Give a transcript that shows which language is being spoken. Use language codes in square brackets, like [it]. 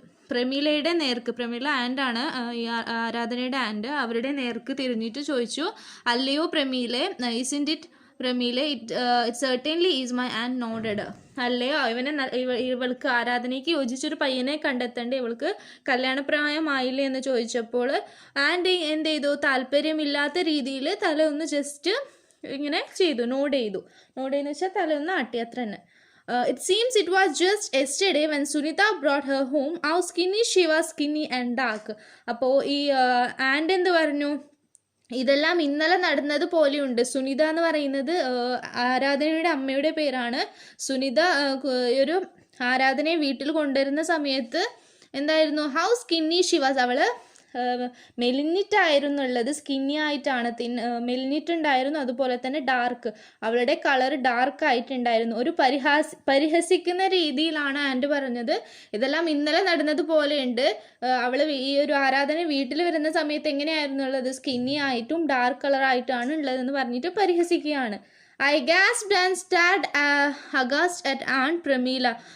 [ml] പ്രമീലയുടെ നേർക്ക്, പ്രമീല ആൻഡ് ആണ് ഈ ആരാധനയുടെ ആൻഡ്, അവരുടെ നേർക്ക് തിരിഞ്ഞിട്ട് ചോദിച്ചു, അല്ലയോ പ്രമീലെ, [en] Isn't it പ്രമീലെ, it certainly is my and nodded. [ml] അല്ലയോ, ഇവൾക്ക് ആരാധനയ്ക്ക് യോജിച്ചൊരു പയ്യനെ കണ്ടെത്തേണ്ടേ, ഇവൾക്ക് കല്യാണപ്രായമായില്ലേ എന്ന് ചോദിച്ചപ്പോൾ ആൻഡ് എന്ത് ചെയ്തു, താല്പര്യമില്ലാത്ത രീതിയിൽ തല ഒന്ന് ജസ്റ്റ് ഇങ്ങനെ ചെയ്തു, നോഡ് ചെയ്യുന്നു വെച്ചാൽ തല ഒന്ന് ആട്ടി, അത്ര തന്നെ. [en] It seems it was just yesterday when Sunita brought her home. How skinny she was, skinny and dark. [ml] അപ്പോൾ ഈ ആൻഡ് എന്ത് പറഞ്ഞു, ഇതെല്ലാം ഇന്നലെ നടന്നത് പോലെയുണ്ട്. സുനിത എന്ന് പറയുന്നത് ആരാധനയുടെ അമ്മയുടെ പേരാണ്. സുനിത ഒരു ആരാധനയെ വീട്ടിൽ കൊണ്ടുവരുന്ന സമയത്ത് എന്തായിരുന്നു, [en] how skinny she was, [ml] അവള് മെലിഞ്ഞിട്ടായിരുന്നുള്ളത്, സ്കിന്നി ആയിട്ടാണ്, മെലിഞ്ഞിട്ടുണ്ടായിരുന്നു. അതുപോലെ തന്നെ ഡാർക്ക്, അവളുടെ കളർ ഡാർക്ക് ആയിട്ടുണ്ടായിരുന്നു. ഒരു പരിഹസിക്കുന്ന രീതിയിലാണ് ആൻഡ് പറഞ്ഞത്, ഇതെല്ലാം ഇന്നലെ നടന്നത് പോലെയുണ്ട്. അവള് ഈ ഒരു ആരാധന വീട്ടിൽ വരുന്ന സമയത്ത് എങ്ങനെയായിരുന്നു ഉള്ളത്, സ്കിന്നി ആയിട്ടും ഡാർക്ക് കളർ ആയിട്ടാണ് ഉള്ളതെന്ന് പറഞ്ഞിട്ട് പരിഹസിക്കുകയാണ്. [en] I gasped and stared aghast at Aunt Pramila.